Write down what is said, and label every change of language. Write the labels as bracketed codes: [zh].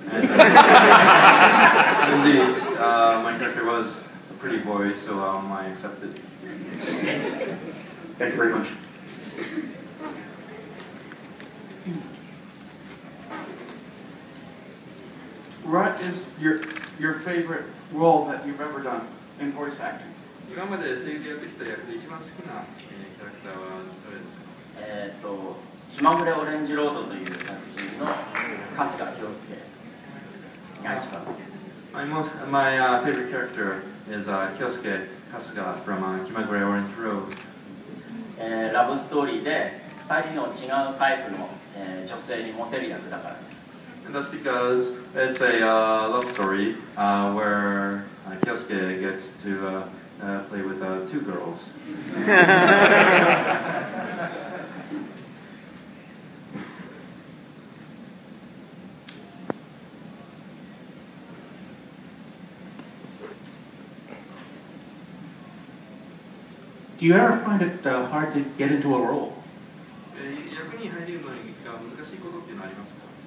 [en] And, indeed, my character was a pretty boy, so I accepted. Thank you very much. What is your favorite role that you've ever done in voice acting? [ja] 今まで声優やってきた役で一番好きなキャラクターはどれですか？気まぐれオレンジロードという作品の春日京介が一番好きです。 [en] My favorite character is Kyosuke Kasuga from Kimagure Orange Road. [ja] ラブストーリーで2人の違うタイプの、女性にモテる役だからです。 [en] And that's because it's a love story where Kyosuke gets to play with two girls. Do you ever find it hard to get into a role? [ja] 役に入るのが難しいことっていうのはありますか？